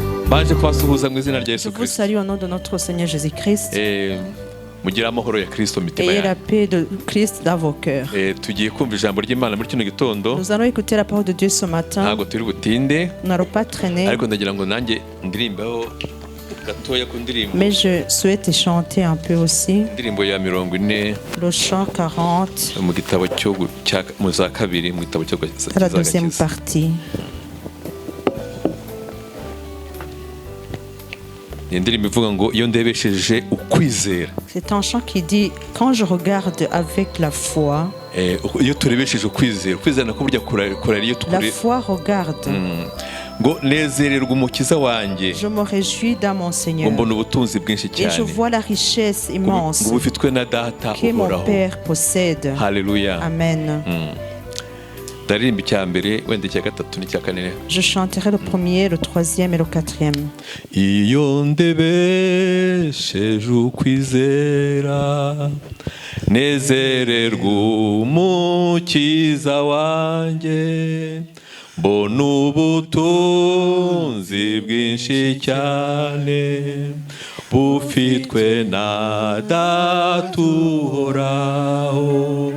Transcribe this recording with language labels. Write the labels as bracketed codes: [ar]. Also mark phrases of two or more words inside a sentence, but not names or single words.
[rw] baje kubasuhuza mu izina rya [fr] Je [rw] Yesu [fr] vous [rw] Kristo. [fr] salue au nom de notre Seigneur Jésus-Christ. [rw] Mugira amahoro ya Kristo mu mitima [fr] Ayez la [rw] yanyu. [fr] paix de Christ dans vos cœurs. [rw] Tugiye kumva ijambo ry'Imana muri kino gitondo. [fr] Nous allons écouter la parole de Dieu ce matin. [rw] Ntabwo turi butinde. [fr] Nous n'allons pas traîner. [rw] Ariko ndagira ngo nanjye ndirimbaho gatoya ku ndirimbo. [fr] Mais je souhaite chanter un peu aussi. [rw] Indirimbo ya 40 [fr] Le chant 40. [rw] mu gitabo cyo mu za kabiri mu gitabo cyo [fr] La deuxième partie. [rw] Indirimbo ivuga ngo iyo ndebesheje ukwizera. [fr] C'est un chant qui dit quand je regarde avec la foi. [rw] Iyo turebesheje ukwizera, ukwizera nako burya kurari iyo tukure. [fr] La foi regarde. [rw] Ngo nezererwa umukiza wanjye. [fr] Je me réjouis dans mon Seigneur. [rw] Mbona ubutunzi bwinshi [fr] Et [rw] cyane. [fr] je vois la richesse immense [rw] ngo bufitwe na data [fr] que mon [rw] uhoraho. [fr] Père possède. [rw] Haleluya. Amen. Ndaririmba icya mbere wenda icya gatatu n'icya kane. [fr] Je chanterai le premier, le troisième et le quatrième. [rw] Iyo ndebesheje ukwizera nezererwa umukiza wanjye mbona ubutunzi bwinshi cyane bufitwe na data uhoraho.